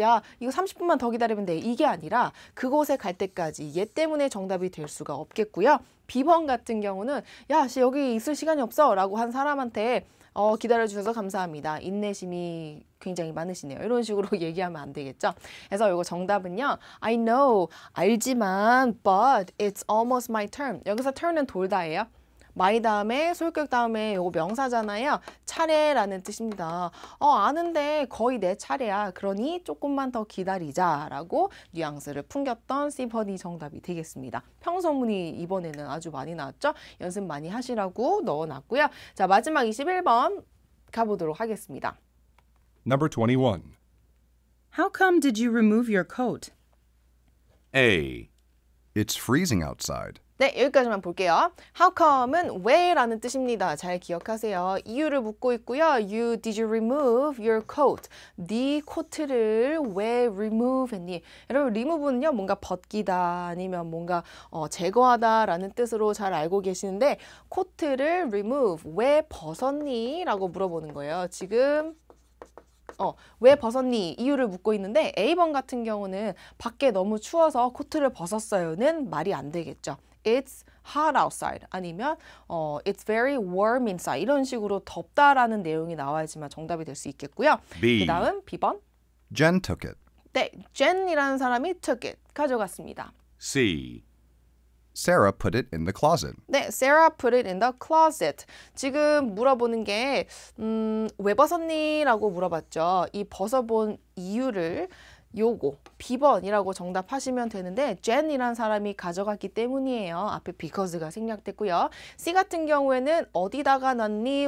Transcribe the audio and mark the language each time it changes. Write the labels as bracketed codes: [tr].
[ko] 야, 이거 30분만 더 기다리면 돼. 이게 아니라 그곳에 갈 때까지. 얘 때문에 정답이 될 수가 없겠고요. B번 같은 경우는 야, 여기 있을 시간이 없어 라고 한 사람한테 기다려주셔서 감사합니다. 인내심이 굉장히 많으시네요. 이런 식으로 얘기하면 안 되겠죠. 그래서 이거 정답은요. [en] I know, [ko] 알지만 [en] but it's almost my turn. [ko] 여기서 turn은 돌다예요. my 다음에 소유격 다음에 요거 명사잖아요. 차례라는 뜻입니다. 아는데 거의 내 차례야. 그러니 조금만 더 기다리자라고 뉘앙스를 풍겼던 C번이 정답이 되겠습니다. 평소문이 이번에는 아주 많이 나왔죠. 연습 많이 하시라고 넣어놨고요. 자, 마지막 21번 가보도록 하겠습니다. [en] Number 21. How come did you remove your coat? A. It's freezing outside. [ko] 네, 여기까지만 볼게요. How come은 왜라는 뜻입니다. 잘 기억하세요. 이유를 묻고 있고요. [en] Did you remove your coat? [ko] 네 코트를 왜 remove 했니? 여러분, remove는요, 뭔가 벗기다 아니면 뭔가 제거하다라는 뜻으로 잘 알고 계시는데 코트를 remove, 왜 벗었니? 라고 물어보는 거예요. 지금 왜 벗었니? 이유를 묻고 있는데 A번 같은 경우는 밖에 너무 추워서 코트를 벗었어요는 말이 안 되겠죠. [en] It's hot outside [ko] 아니면 [en] It's very warm inside [ko] 이런 식으로 덥다라는 내용이 나와야지만 정답이 될 수 있겠고요. [en] B. [ko] 그 다음 B번. [en] Jen took it. [ko] 네, Jen이라는 사람이 [en] took it, [ko] 가져갔습니다. [en] C. Sarah put it in the closet. 네, Sarah put it in the closet. [ko] 지금 물어보는 게 왜 벗었니? 라고 물어봤죠. 이 벗어본 이유를 요거 B번이라고 정답하시면 되는데 Jen이란 사람이 가져갔기 때문이에요. 앞에 because가 생략됐고요. C 같은 경우에는 어디다가 놨니?